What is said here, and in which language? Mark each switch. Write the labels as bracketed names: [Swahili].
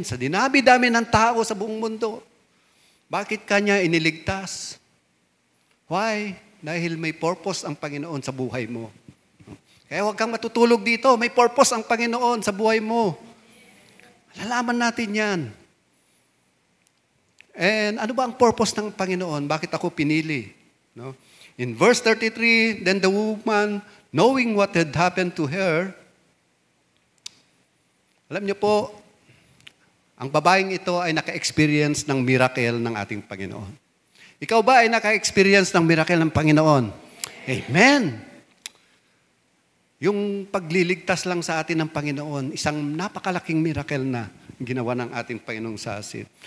[Filipino] Sa dinabi-dami ng tao sa buong mundo, bakit Kanya iniligtas? Why? Dahil may purpose ang Panginoon sa buhay mo. Kaya huwag kang matutulog dito. May purpose ang Panginoon sa buhay mo. Lalaman natin yan. And ano ba ang purpose ng Panginoon? Bakit ako pinili? No? [English] In verse 33, then the woman, knowing what had happened to her, [Filipino] Alam niyo po, ang babaeng ito ay naka-experience ng miracle ng ating Panginoon. Ikaw ba ay naka-experience ng miracle ng Panginoon? Amen! Yung pagliligtas lang sa atin ng Panginoon, isang napakalaking miracle na ginawa ng ating Panginoong sa atin.